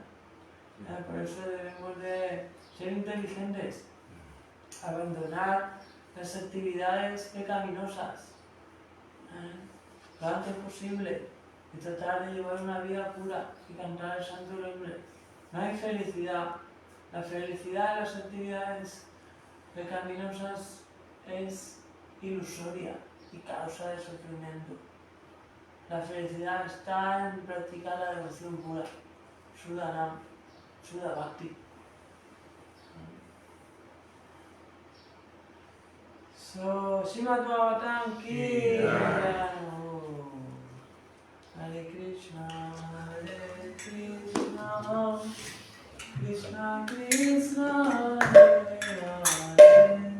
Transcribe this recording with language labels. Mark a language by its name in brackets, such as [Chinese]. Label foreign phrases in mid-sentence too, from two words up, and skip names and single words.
[Spanish] Por eso debemos de ser inteligentes, abandonar las actividades pecaminosas lo antes posible y tratar de llevar una vida pura y cantar el santo nombre. No hay felicidad. La felicidad de las actividades pecaminosas es ilusoria y causa de sufrimiento. La felicidad está en practicar la devoción pura, [Sanskrit] शुद्धानाम्, शुद्ध भक्ति. [Hindi] सो, श्रीमद् भागवतम् की हरे कृष्ण, कृष्ण कृष्ण, हरे हरे.